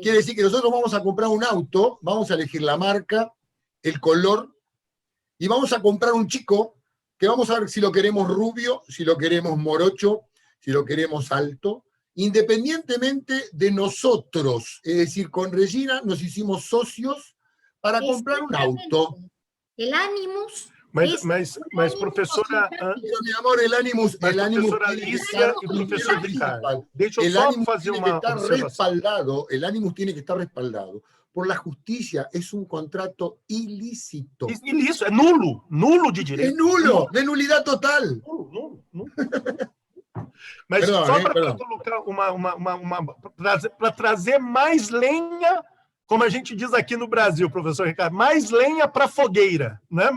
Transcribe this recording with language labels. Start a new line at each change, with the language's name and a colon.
Spanish: Quiere decir que nosotros vamos a comprar un auto, vamos a elegir la marca, el color, y vamos a comprar un chico que vamos a ver si lo queremos rubio, si lo queremos morocho, si lo queremos alto, independientemente de nosotros. Es decir, con Regina nos hicimos socios para comprar un auto. El Animus...
Portuguese: Mas professora...
Spanish: Pero, mi amor, el Animus
Portuguese: professora Alicia e professor Ricardo, deixa eu só fazer uma observação.
Spanish: El Animus tiene que estar respaldado por la justicia. Es un contrato ilícito.
Portuguese: Ilícito, é nulo de direito. É nulo,
Spanish: de nulidad total.
Portuguese: Nulo. Mas só para colocar para trazer mais lenha, como a gente diz aqui no Brasil, professor Ricardo, mais lenha para fogueira, né?